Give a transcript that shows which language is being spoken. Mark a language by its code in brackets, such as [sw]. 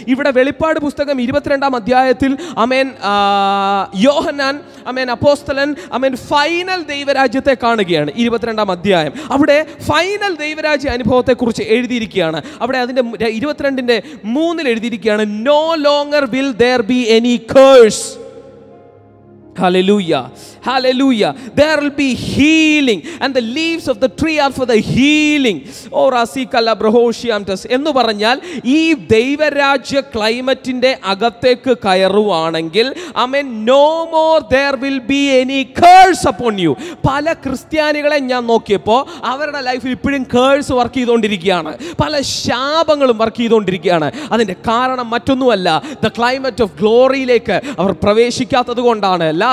[ml] ഇവിടെ വെളിപ്പാട് പുസ്തകം 22-ാം അധ്യായത്തിൽ ആമേൻ യോഹന്നാൻ ആമേൻ അപ്പോസ്തലൻ ആമേൻ ഫൈനൽ ദൈവരാജ്യത്തെ കാണുകയാണ്. 22-ാം അധ്യായം അവിടെ ഫൈനൽ ദൈവരാജ്യ അനുഭവത്തെക്കുറിച്ച് എഴുതിയിരിക്കുകയാണ്. അവിടെ അതിൻ്റെ 22-ന്റെ 3-ൽ എഴുതിയിരിക്കുകയാണ്, [en] No longer will there be any curse. Hallelujah, hallelujah. There will be healing and the leaves of the tree are for the healing. [ml] Oh rasikala brahoshiamtas എന്ന് പറഞ്ഞാൽ ഈ ദൈവരാജ്യ ക്ലൈമറ്റിന്റെ അകത്തേക്ക് കയറുവാണെങ്കിൽ ആമേൻ [en] no more there will be any curse upon you. [ml] പല ക്രിസ്ത്യാനികളെ ഞാൻ നോക്കിയപ്പോൾ അവരുടെ ലൈഫിൽ ഇപ്പോഴും കേഴ്സ് വർക്ക് ചെയ്തുകൊണ്ടിരിക്കുകയാണ്, പല ശാപങ്ങളും വർക്ക് ചെയ്തുകൊണ്ടിരിക്കുകയാണ്. അതിൻ്റെ കാരണം മറ്റൊന്നുമല്ല, ദ ക്ലൈമറ്റ് ഓഫ് ഗ്ലോറിയിലേക്ക് അവർ പ്രവേശിക്കാത്തത് കൊണ്ടാണ്.